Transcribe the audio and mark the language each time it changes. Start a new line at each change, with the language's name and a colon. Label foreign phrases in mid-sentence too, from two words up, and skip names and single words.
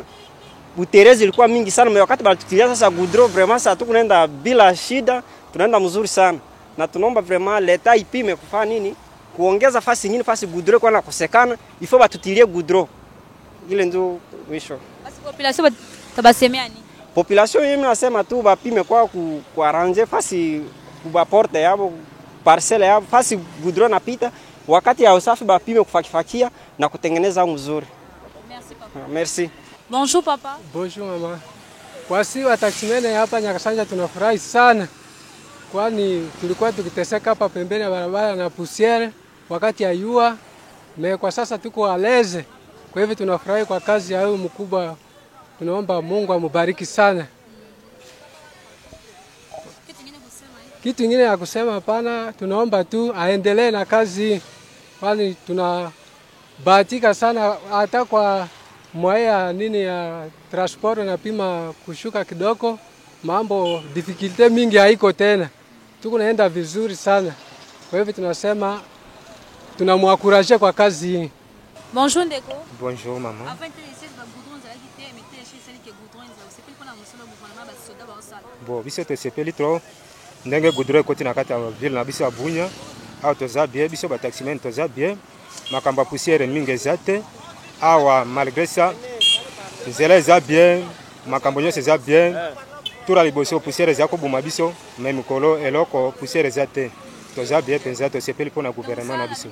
Swahili: Buterezi ilikuwa mingi sana na wakati balitutilia sasa goudron vraiment sasa tukunaenda bila shida tunaenda mzuri sana na tunaomba vraiment leta ipime kufanya nini kuongeza fasi nyingine fasi goudron kwa nakosekana ifo batutilie goudron ile ndio mwisho. Basi population tabasemea nini? Population yeye nasema tu bapime kwa kuarrange fasi kuba porte yabo parcelle yabo fasi goudron napita wakati ya usafi bapime kufakifakia na kutengeneza mzuri.
French: Merci papa. Merci. Bonjour papa. Bonjour mama.
Swahili: Kwa si wataksimene hapa Nyakasanza tunafurahi sana. Kwani tulikuwa tukiteseka hapa pembeni ya barabara na poussière wakati ya jua. Kwa sasa tuko aleze. Kwa hivyo tunafurahi kwa kazi ya huyu mkubwa. Tunaomba Mungu amubariki sana. Kitu ingine ya kusema hapana, tunaomba tu aendelee na kazi, kwani tunabahatika sana hata kwa mwaya nini ya transport na pima kushuka kidogo, mambo difficulty mingi haiko tena, tukunaenda vizuri sana. Kwa hivyo tunasema tunamwakurajia kwa kazi hii.
French: Bonjour Ndeko. Bonjour maman.
Lingala: Bon, biso tosepeli trop ndenge goudron ekoti na kati ya ville na biso ya Bunya, awa toza bien, biso bataximen toza bien, makambo ya poussière mingi eza te awa,
French: malgré ça
Lingala: nzela eza bien, makambo nyonso eza bien, tura liboso poussière eza koboma biso, me mikolo eloko poussière eza te, toza bien mpenza, tosepeli mpona gouvernement na biso.